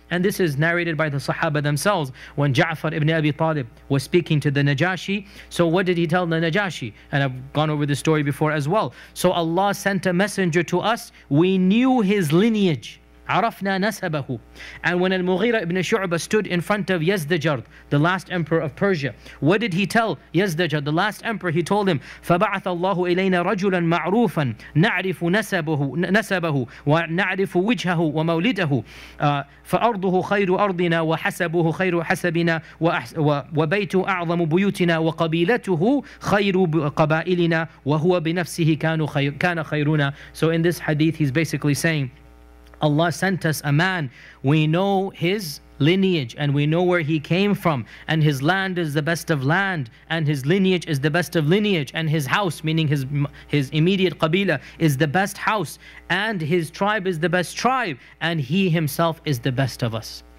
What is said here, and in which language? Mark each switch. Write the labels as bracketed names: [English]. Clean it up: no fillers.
[English] And this is narrated by the Sahaba themselves. When Ja'far ibn Abi Talib was speaking to the Najashi, so what did he tell the Najashi? And I've gone over this story before as well. So Allah sent a messenger to us. We knew his lineage. [Arabic] عرفنا نسبه. [English] And when Al-Mughira ibn Shu'bah stood in front of Yazdajard, the last emperor of Persia, what did he tell Yazdajard, the last emperor? He told him, [Arabic] فَبَعَثَ اللَّهُ إِلَيْنَا رَجُلًا مَعْرُوفًا نَعْرِفُ نسبه وَنَعْرِفُ وِجْهَهُ وَمَوْلِدَهُ فأرضه خير أرضنا وحسبه خير حسبنا وبيته أعظم بيوتنا وقبيلته خير قبائلنا وهو بنفسه كان خيرنا. [English] So in this hadith he's basically saying, Allah sent us a man, we know his lineage and we know where he came from, and his land is the best of land, and his lineage is the best of lineage, and his house, meaning his immediate qabila, is the best house, and his tribe is the best tribe, and he himself is the best of us.